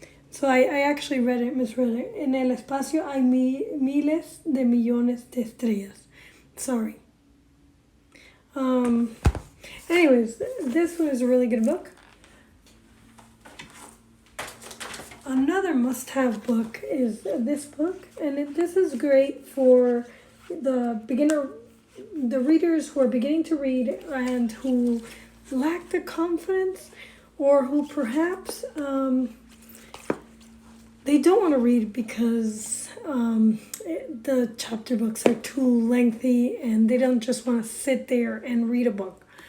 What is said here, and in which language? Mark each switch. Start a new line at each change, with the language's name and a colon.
English: So I actually misread it.
Spanish: En el espacio hay miles de millones de estrellas.
English: Sorry. Anyways, this one is a really good book. Another must-have book is this book, and this is great for the readers who are beginning to read and who lack the confidence, or who perhaps they don't want to read because the chapter books are too lengthy and they don't just want to sit there and read a book.